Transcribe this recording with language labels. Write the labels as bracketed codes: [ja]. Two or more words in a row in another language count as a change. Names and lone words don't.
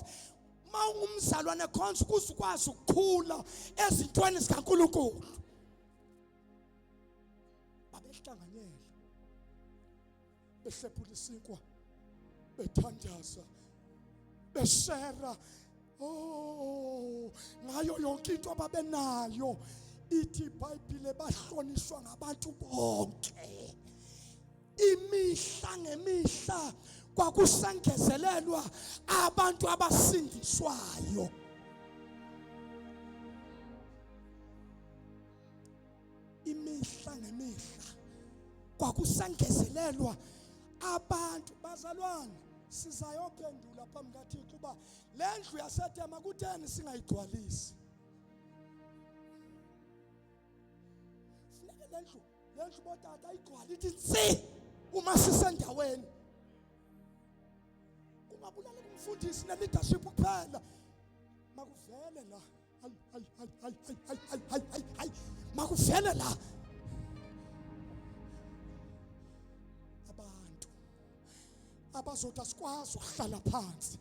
[zu] Ma ungumzalwane khonza ukuze ukwazi ukukhula ezintweni zikaNkulunkulu. Babehlanganyela, behlephula isinkwa, bethandaza, beshera ngayo yonke into ababenayo. Ithi iBhayibhile bahlonishwa ngabantu bonke. [xh] Imihla ngemihla kwakusangezelelwa abantu abasindiswayo. Imihla ngemihla kwakusangezelelwa abantu. Bazalwane, sizayophendula phambi kaThixo uba le ndlu yaseTema kutheni singayigcwalisi. lendlu botata igcwala ithi tsi uma sisendaweni. [zu] Kungabulala kumfundisi ne-leadership kuphela. Makuvele la. Hayi. Makuvele la. Abantu abazothi asikwazi ukuhlala phansi.